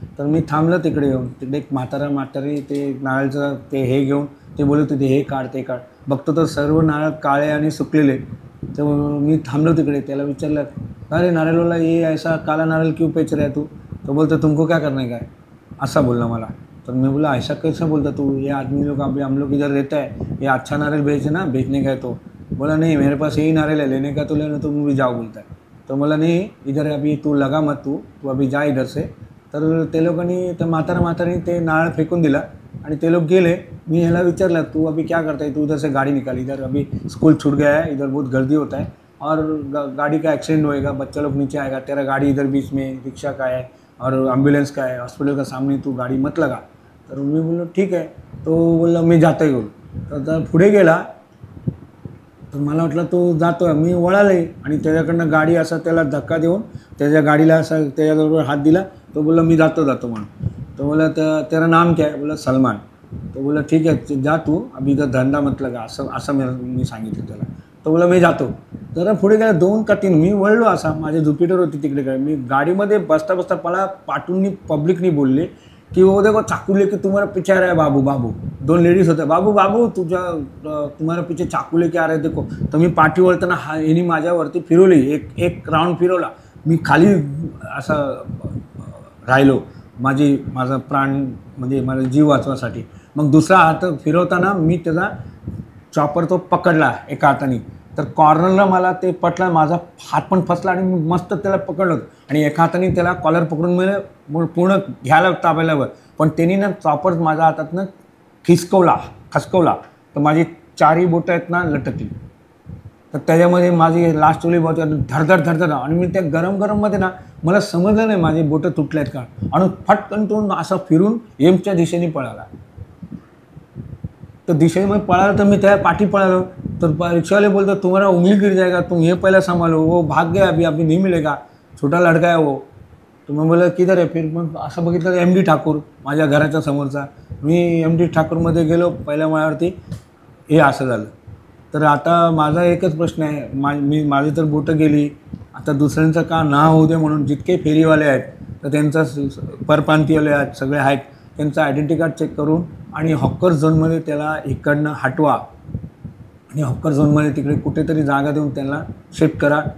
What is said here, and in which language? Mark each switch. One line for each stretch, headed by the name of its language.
Marathi: तर मी थांबलं तिकडे येऊन. तिकडे एक म्हातारी ते नारळचं ते हे घेऊन ते बोलत होते, हे काढ ते काढ. बघतो तर सर्व नारळ काळे आणि सुकलेले. तर मी थांबलो तिकडे. त्याला विचारलं,
Hindi: अरे नारळवाला, ये ऐसा काला नारळ क्यों बेच रहा है तू?
Marathi: तो बोलतो,
Hindi: तुमको क्या करने का है,
Marathi: असा बोलला मला.
Hindi: तर मैं बोला, ऐसा कैसा बोलता तू? ये आदमी लोग अभी हम लोग इधर रहता है, ये अच्छा नारियल बेचने का है. तो बोला, नहीं मेरे पास यही नारियल है, लेने का तो लेना, तुम भी जाओ बोलता है. तो बोला, नहीं इधर अभी तू लगा मत, तू अभी जा इधर से.
Marathi: तर ते लोकांनी, तर म्हातारीने ते नारळ फेकून दिला आणि ते लोक गेले. मी ह्याला विचारलं,
Hindi: तू अभी क्या करता है? तू उधर से गाड़ी निकाल, इधर अभी स्कूल छूट गया है, इधर बहुत गर्दी होता है और गाड़ी का एक्सीडेंट होएगा, बच्चा लोग नीचे आएगा, तेरा गाड़ी इधर बीच में, रिक्शा का है और एम्बुलेंस का है, हॉस्पिटल का सामने, तू गाड़ी मत लगा.
Marathi: तर मी बोललो, ठीक आहे. तो बोलला, मी जातो बोल. तर पुढे गेला. तर मला वाटलं तो जातो आहे. मी वळाले आणि त्याच्याकडनं गाडी असा त्याला धक्का देऊन त्याच्या गाडीला असा त्याच्याबरोबर हात दिला. तो बोलला, मी जातो म्हणून. तो बोला,
Hindi: तेरा नाम क्या है?
Marathi: बोला, सलमान. तो बोला, ठीक आहे, जा तू,
Hindi: अभी इधर धंदा मत लगा,
Marathi: असं मी सांगितलं त्याला. तो बोला, मी जातो. तर पुढे गेला 2 का 3. मी वळलो असा, माझ्या ज्युपिटर होती तिकडे काय. मी गाडीमध्ये बसता मला पाठून पब्लिकनी बोलले की
Hindi: वो देखो चाकू लेके तुम्हारा पीछे आ रहा है बाबू.
Marathi: 2 लेडीज होत्या.
Hindi: बाबू तुम्हारा पीछे चाकू लेके आ रहा है देखो.
Marathi: तर मी पाठी वळताना हिने माझ्यावरती फिरवली, एक राऊंड फिरवला. मी खाली असं राहिलो, माझा प्राण म्हणजे माझा जीव वाचवासाठी. मग दुसरा हात फिरवताना मी त्याचा चॉपर तो पकडला एका हाताने. तर कॉर्नरला मला ते पटला, माझा हात पण फसला आणि मी मस्त त्याला पकडलं आणि एका हाताने त्याला कॉलर पकडून मला पूर्ण घ्यायला ताब्याला. पण त्यांनी ना चॉपर माझ्या हातातनं खसकवला. तर माझी 4ही बोटं आहेत ना लटकली. तर त्याच्यामध्ये माझी लास्टवाली बोट धडधड आणि मी त्या गरममध्ये ना मला समजलं नाही माझी बोटं तुटल्या आहेत का. आणि फटकन तो असं फिरून एमच्या दिशेने पळाला. तर दिशेने पळाला तर मी त्या पाठी पळालो. तर रिक्षावाले बोलतो,
Hindi: तुम्हारा उंगली गिर जाएगा, तुम ये पहले संभालो, वो भाग गया, अभी नहीं मिलेगा, छोटा लड़का है वो.
Marathi: तर मी बोला, किधर आहे? फिर मग असं बघितलं MD ठाकूर माझ्या घराच्या समोरचा. मी MD ठाकूरमध्ये गेलो पहिल्या माळ्यावरती. हे असं झालं. तर आता माझा एकच प्रश्न आहे, माझी तर बोटं गेली, आता दुसऱ्यांचं का ना होऊ दे म्हणून जितके फेरीवाले आहेत तर त्यांचा परप्रांतीयवाले आहेत, सगळे आहेत, त्यांचं आयडेंटिटी कार्ड चेक करून आणि हॉकर झोनमध्ये त्याला इकडनं हटवा आणि हॉकर झोनमध्ये तिकडे कुठेतरी जागा देऊन त्यांना शिफ्ट करा.